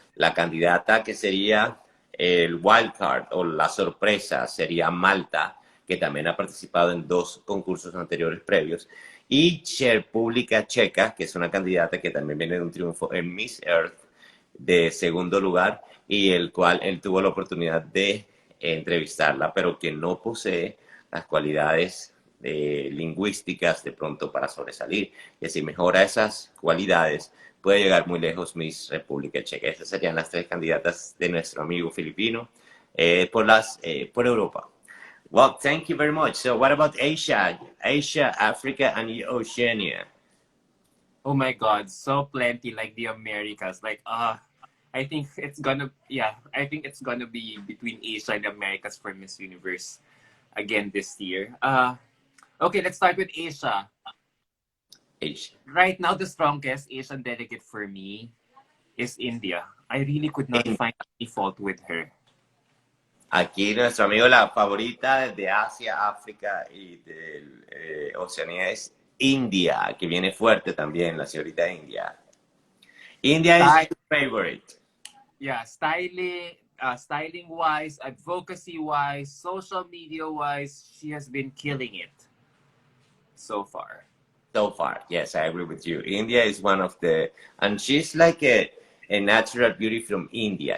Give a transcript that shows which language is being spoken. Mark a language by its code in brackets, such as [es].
[es] La candidata que sería el wild card o la sorpresa sería Malta, que también ha participado en 2 concursos anteriores previos, y República Checa, que es una candidata que también viene de un triunfo en Miss Earth de segundo lugar, y el cual él tuvo la oportunidad de entrevistarla, pero que no posee las cualidades lingüísticas de pronto para sobresalir. Y si mejora esas cualidades, puede llegar muy lejos Miss República Checa. Estas serían las 3 candidatas de nuestro amigo filipino por Europa. [en] Well, thank you very much. So what about Asia, Africa, and Oceania? Oh my God, so plenty like the Americas. Like, I think it's gonna, yeah, I think it's gonna be between Asia and the Americas for Miss Universe again this year. Okay, let's start with Asia. Asia. Right now, the strongest Asian delegate for me is India. I really could not find any fault with her. [es] Aquí nuestro amigo, la favorita de Asia, África y de Oceanía es India, que viene fuerte también, la señorita India. [en] India is your favorite. Yeah, styling wise, advocacy wise, social media wise, she has been killing it so far. So far, yes, I agree with you. India is one of the, and she's like a natural beauty from India.